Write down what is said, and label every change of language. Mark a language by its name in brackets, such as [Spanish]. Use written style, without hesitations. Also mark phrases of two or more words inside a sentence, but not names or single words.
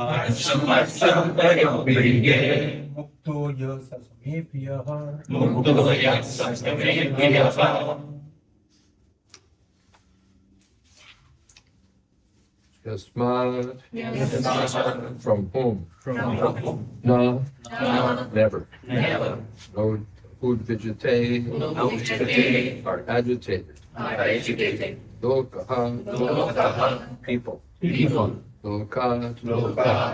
[Sanskrit] harṣāmarṣa-bhayodvegair, mukto yasmān priyaḥ, mukto yasmān priyaḥ. Yasmān. Yasmān. [English] From whom? From whom? No. No. Never. Never. [Sanskrit] Nodvijate Nodvijate [English] are agitated. are agitated. [Sanskrit] Lokān, Lokān. [English] people. People. [Sanskrit] Lokān, Lokān.